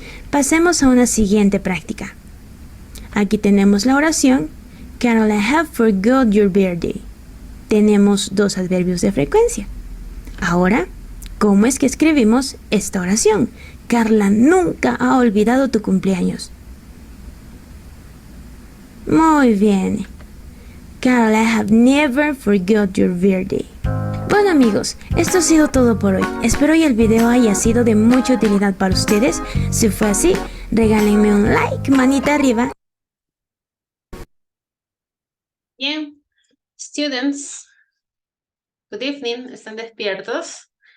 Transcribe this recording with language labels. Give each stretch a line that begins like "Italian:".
Spanish: Pasemos a una siguiente práctica. Aquí tenemos la oración Carol,
English: I have forgot your birthday.
Spanish: Tenemos 2 adverbios de frecuencia. Ahora, ¿cómo es que escribimos esta oración? Carla nunca ha olvidado tu cumpleaños. Muy bien.
English: Carol, I have never forgot your birthday.
Spanish: Bueno amigos, esto ha sido todo por hoy. Espero que el video haya sido de mucha utilidad para ustedes. Si fue así, regálenme un like, manita arriba. Bien,
English: students, good evening,
Spanish: ¿están despiertos?